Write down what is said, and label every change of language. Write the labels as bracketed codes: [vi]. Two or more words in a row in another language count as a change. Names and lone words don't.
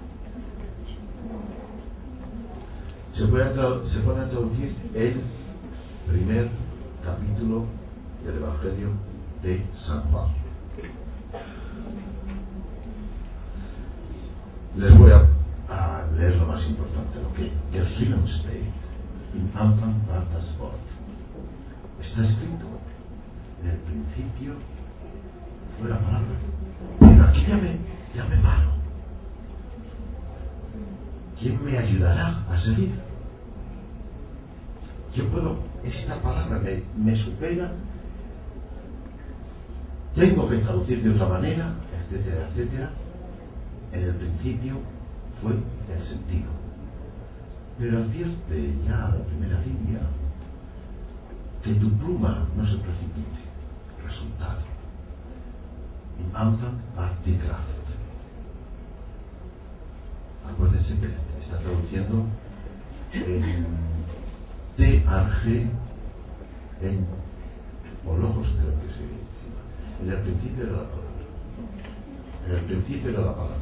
[es] Se pone a traducir el primer capítulo del Evangelio de San Juan. Les voy a leer lo más importante, lo que [de] geschrieben steht im Anfang war das Wort. [es] Está escrito: en el principio fue la palabra. Pero aquí ya me paro. ¿Quién me ayudará a seguir? Yo puedo, esta palabra me supera. Tengo que traducir de otra manera, etcétera, etcétera. En el principio fue el sentido. Pero advierte ya la primera línea que tu pluma no se precipite. Resultado: [de] im Anfang war die Kraft. [es] Acuérdense que está traduciendo en T-Arge, en Logos, creo que se llama. En el principio era la palabra. En el principio era la palabra.